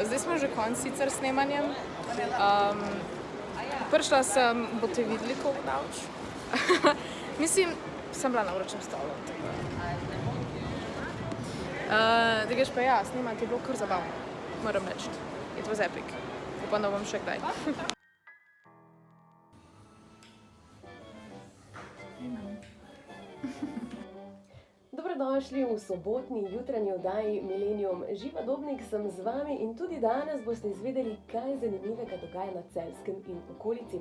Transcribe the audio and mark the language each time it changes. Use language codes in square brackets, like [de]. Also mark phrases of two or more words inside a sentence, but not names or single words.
[sl] Zdaj smo že konc sicer snemanjem. Prišla sem, boste videli, koliko davč. Mislim, sem bila na vročem stolu. Drugač pa ja, snemati je bilo kar zabavno. Moram reči. [en] It was epic. [sl] Upam, da bom še kdaj. Dobrodošli v sobotni jutranji oddaji Millennium. Živa Dobnik sem z vami in tudi danes boste izvedeli, kaj zanimivega dogaja na Celjskem in okolici.